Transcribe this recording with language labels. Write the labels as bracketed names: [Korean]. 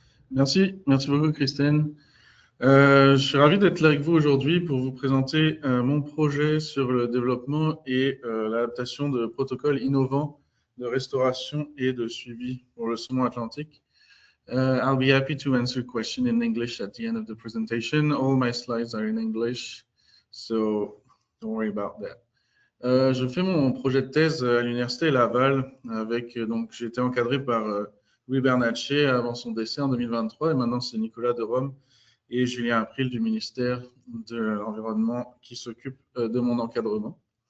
[French] Merci beaucoup Christine. Je suis ravi d'être là avec vous aujourd'hui pour vous présenter mon projet sur le développement et l'adaptation de protocoles innovants de restauration et de suivi pour le saumon atlantique. [English] I'll be happy to answer questions in English at the end of the presentation. All my slides are in English, so don't worry about that. [French] Je fais mon projet de thèse à l'Université Laval. Donc, j'ai été encadré par Louis Bernatchez avant son décès en 2023 et maintenant c'est Nicolas de Rome et Julien April du ministère de l'Environnement qui s'occupe de mon encadrement.